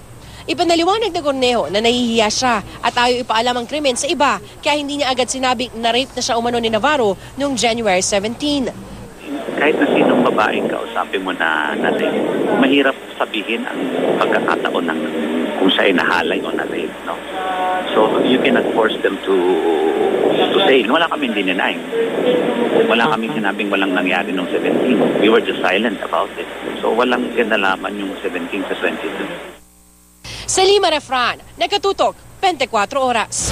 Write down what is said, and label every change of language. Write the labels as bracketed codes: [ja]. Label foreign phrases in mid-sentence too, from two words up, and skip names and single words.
[tl] Ipanaliwanag na Cornejo na nahihiya siya at ayaw ipaalam ang krimen sa iba kaya hindi niya agad sinabing na-rape na siya umano ni Navarro noong January 17. Kahit na sinong babaeng kausapin mo na rape, mahirap sabihin ang pagkakataon ng kung siya ay nahalay o na-rape, no? [en] So you cannot force them to say, [tl] wala kaming dinenay. Wala kaming sinabing walang nangyari noong 17. [en] We were just silent about it. [tl] So walang kinalaman yung 17 sa 22. Salima Refran, Nakatutok, 24 Oras.